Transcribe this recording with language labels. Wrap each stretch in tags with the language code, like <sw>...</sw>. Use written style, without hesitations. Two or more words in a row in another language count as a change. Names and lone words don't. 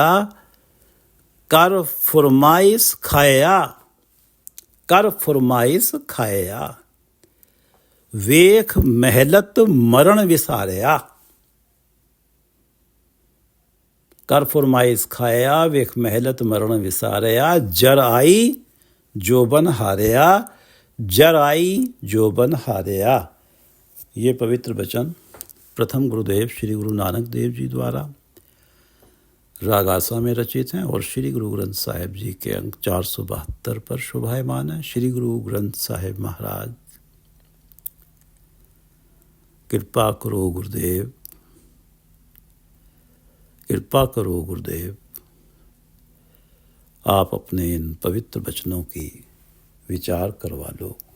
<pa>ਕਰ ਫੁਰਮਾਇਸ ਖਾਇਆ, ਕਰ ਫੁਰਮਾਇਸ ਖਾਇਆ। ਵੇਖ ਮਹਿਲਤ ਮਰਨ ਵਿਸਾਰਿਆ। ਕਰ ਫੁਰਮਾਇਸ ਖਾਇਆ, ਵੇਖ ਮਹਿਲਤ ਮਰਨ ਵਿਸਾਰਿਆ। ਜਰ ਆਈ ਜੋਬਨ ਹਾਰਿਆ, ਜਰ ਆਈ ਜੋਬਨ ਹਾਰਿਆ।</pa> <hi>ये पवित्र वचन प्रथम गुरुदेव श्री गुरु नानक देव जी द्वारा राग आसा में रचित हैं और श्री गुरु ग्रंथ साहिब जी के अंक 472 पर शोभायमान है। श्री गुरु ग्रंथ साहिब महाराज कृपा करो गुरुदेव, कृपा करो गुरुदेव, आप अपने इन पवित्र वचनों की विचार करवा लो।</hi>